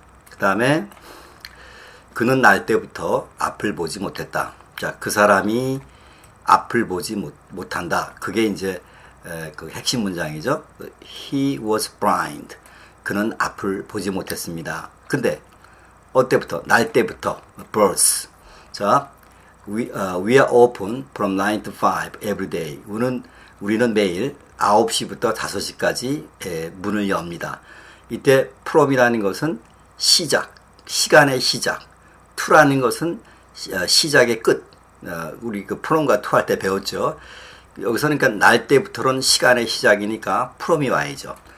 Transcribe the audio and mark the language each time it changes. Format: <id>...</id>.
<ko>그 다음에 그는 날 때부터 앞을 보지 못했다. 자, 그 사람이 앞을 보지 못한다. 그게 이제 그 핵심 문장이죠.</ko> <en>He was blind.</en> <ko>그는 앞을 보지 못했습니다. 근데 어때부터? 날 때부터 birth.</ko> <en>자, we are open from 9 to 5 every day.</en> <ko>우리는 매일 9시부터 5시까지 문을 엽니다. 이때 from이라는 것은 시작, 시간의 시작. to라는 것은 시작의 끝. 우리 그 from과 to 할 때 배웠죠. 여기서는 그러니까 날 때부터는 시간의 시작이니까 from이 와야죠.</ko>